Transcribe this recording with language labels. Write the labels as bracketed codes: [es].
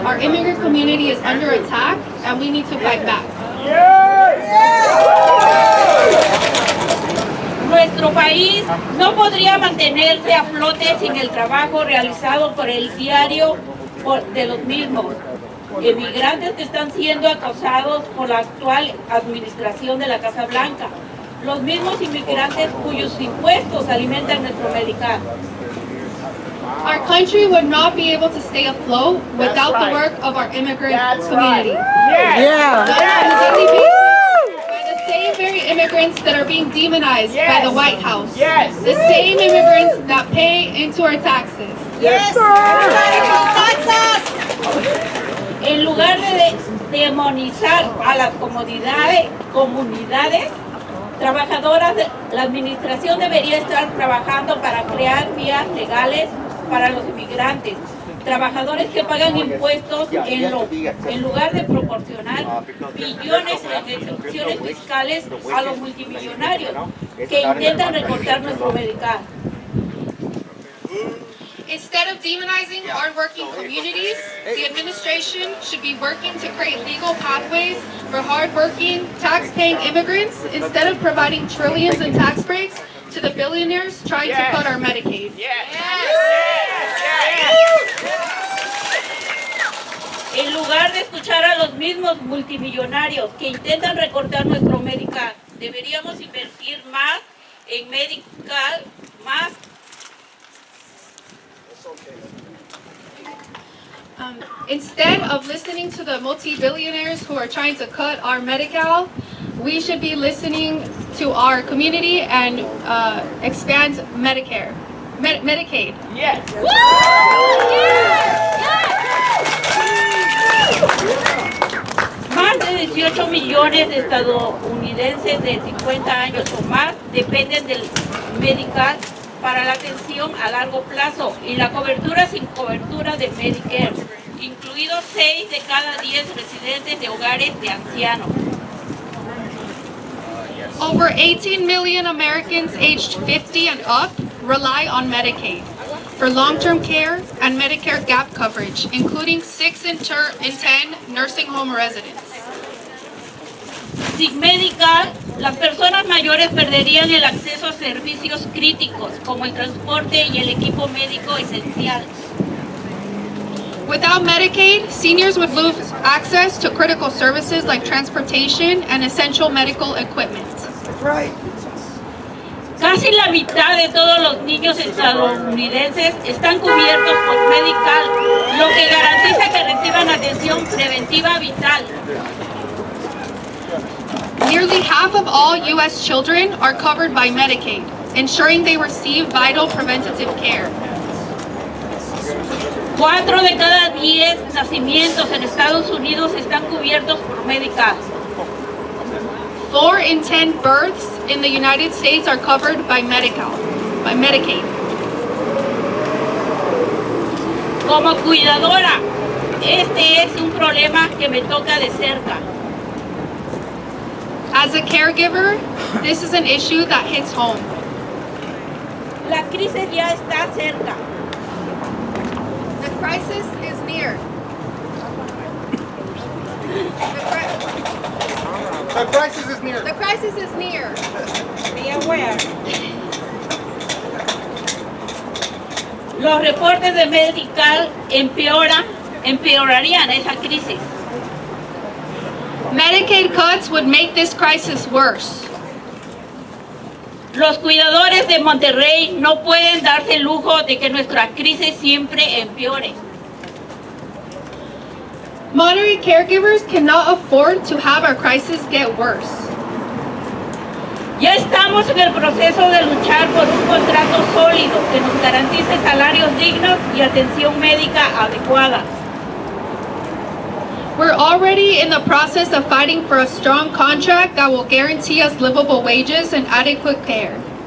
[en] Our immigrant community is under attack and we need to fight back. [es] Nuestro país no podría mantenerse a flote sin el trabajo realizado por el diario de los mismos. Inmigrantes que están siendo acosados por la actual administración de la Casa Blanca. Los mismos inmigrantes cuyos impuestos alimentan nuestro Medicaid. [en] Our country would not be able to stay afloat without the work of our immigrant community. Yeah. By the same very immigrants that are being demonized by the White House. The same immigrants that pay into our taxes. [es] En lugar de demonizar a las comunidades trabajadoras, la administración debería estar trabajando para crear vías legales para los inmigrantes, trabajadores que pagan impuestos en lugar de proporcionar billones en exenciones fiscales a los multimillonarios que intentan recortar nuestro Medicaid. [en] Instead of demonizing hardworking communities, the administration should be working to create legal pathways for hardworking, tax-paying immigrants instead of providing trillions in tax breaks to the billionaires trying to cut our Medicaid. [es] En lugar de escuchar a los mismos multimillonarios que intentan recortar nuestro Medicaid, deberíamos invertir más en Medicaid, más. [en] Instead of listening to the multi-billionaires who are trying to cut our Medi-Cal, we should be listening to our community and expand Medicaid. Yes. [es] Más de 18 millones de estadounidenses de 50 años o más dependen del Medicaid para la atención a largo plazo y la cobertura sin cobertura de Medicare, incluidos 6 de cada 10 residentes de hogares de ancianos. [en] Over 18 million Americans aged 50 and up rely on Medicaid for long-term care and Medicare gap coverage, including 6 in 10 nursing home residents. [es] Sin Medicaid, las personas mayores perderían el acceso a servicios críticos como el transporte y el equipo médico esencial. [en] Without Medicaid, seniors would lose access to critical services like transportation and essential medical equipment. [es] Casi la mitad de todos los niños estadounidenses están cubiertos por Medicaid, lo que garantiza que reciban atención preventiva vital. [en] Nearly half of all U.S. children are covered by Medicaid, ensuring they receive vital preventative care. [es] 4 de cada 10 nacimientos en Estados Unidos están cubiertos por Medicaid. [en] 4 in 10 births in the United States are covered by Medicaid. [es] Como cuidadora, este es un problema que me toca de cerca. [en] As a caregiver, this is an issue that hits home. [es] La crisis ya está cerca. [en] The crisis is near. The crisis is near. The crisis is near. Be aware. [es] Los reportes de Medicaid empeorarían esa crisis. [en] Medicaid cuts would make this crisis worse. [es] Los cuidadores de Monterrey no pueden darse el lujo de que nuestra crisis siempre empeore. [en] Monterey caregivers cannot afford to have our crisis get worse. [es] Ya estamos en el proceso de luchar por un contrato sólido que nos garantice salarios dignos y atención médica adecuada. [en] We're already in the process of fighting for a strong contract that will guarantee us livable wages and adequate care.